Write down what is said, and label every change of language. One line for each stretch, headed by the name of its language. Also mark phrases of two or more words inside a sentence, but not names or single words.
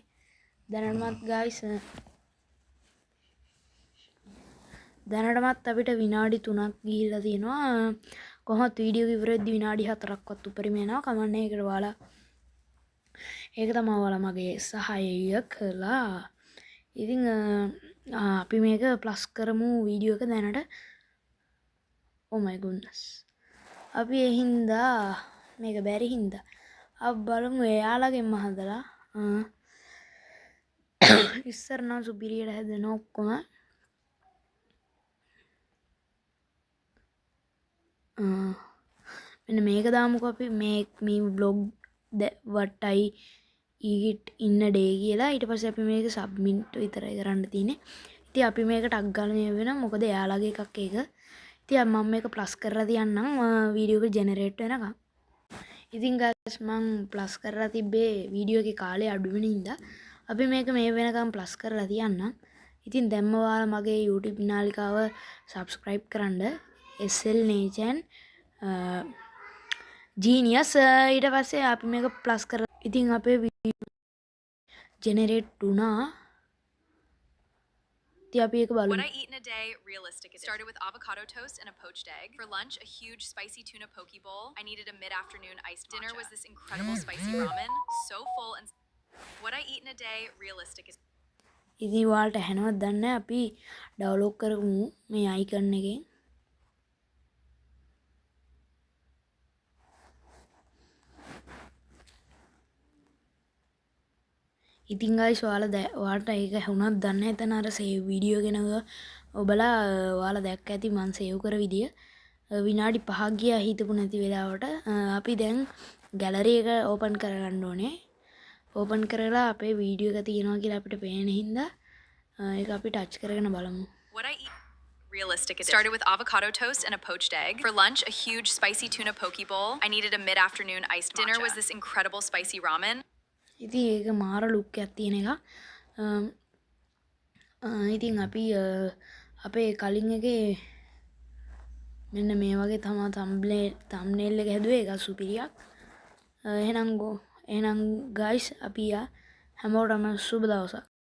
Sinhala: දැනටමත් guys අපිට විනාඩි 3ක් ගිහිල්ලා තියෙනවා. කොහොමත් වීඩියෝ ඉවර වෙද්දි විනාඩි 4ක්වත් උඩරිම යනවා. කමන්නේ ඒකට ඔයාලා ඒක තමයි ඔයාලා මගේ සහායය කළා. ඉතින් අපි මේක ප්ලස් කරමු වීඩියෝ එක දැනට.
English: oh my goodness.
Sinhala: අපි ඒ හින්දා මේක බැරි හින්දා අපි බලමු එයාලගෙන්ම හදලා ඉස්සර නම් සුපිරියට හැදෙන ඔක්කොම මෙන්න මේක දාමුකෝ අපි මේ vlog
English: what I eat in a day
Sinhala: කියලා. ඊට පස්සේ අපි මේක submit විතරයි කරන්න තියෙන්නේ. ඉතින් අපි මේක ටග් ගාලා මේ වෙනවා. මොකද එයාලගේ එකක් ඒක. ඉතින් මම මේක ප්ලස් කරලා තියන්නම්
English: video එක generate
Sinhala: වෙනකම්. ඉතින් guys මම ප්ලස් කරලා තිබ්බේ වීඩියෝ එකේ කාලය අඩු වෙන හින්දා අපි මේක මේ වෙනකම් ප්ලස් කරලා තියන්නම්. ඉතින් දැම්ම ඔයාලා මගේ YouTube නාලිකාව subscribe කරන්න. SL Nation Genius. ඊට පස්සේ අපි මේක ප්ලස් කරලා ඉතින් අපේ
English: video generate
Sinhala: වුණා. ඉතින් අපි ඒක බලමු.
English: What I eat in a day, realistic edition. Started with avocado toast and a poached egg. For lunch, a huge spicy tuna poke bowl. I needed a mid-afternoon iced matcha. Dinner was this incredible spicy ramen. So full and... What I eat in a day, realistic edition.
Sinhala: ඉතින් ඔයාලට ඇහෙනවද දන්නේ නැහැ. අපි
English: download
Sinhala: කරමු මේ අයිකන් එකෙන්. ඉතින් guys ඔයාලට ඒක ඇහුණාද දන්නේ නැහැ. එතන අර
English: save video
Sinhala: ගැන ඔබලා ඔයාලා දැක්ක ඇති මම සේව් කර විදිය. විනාඩි 5ක් ගියා හිතපු නැති වෙලාවට. අපි දැන්
English: gallery එක open
Sinhala: කරගන්න ඕනේ. ඕපන් කරලා අපේ වීඩියෝ එක තියෙනවා කියලා අපිට පේන හින්දා ඒක අපි ටච් කරගෙන බලමු.
English: What I eat realistic edition. Started with avocado toast and a poached egg. For lunch, a huge spicy tuna poke bowl. I needed a mid-afternoon iced matcha. Dinner was this incredible spicy ramen.
Sinhala: ඉතින් ඒක
English: මාර look
Sinhala: එකක් තියෙන එක. ඉතින් අපි අපේ කලින් එකේ මෙන්න මේ වගේ තමයි thumbnail එක හැදුවේ. ඒක සුපිරියක්. එහෙනම් guys අපි හැමෝටම සුබ දවසක්.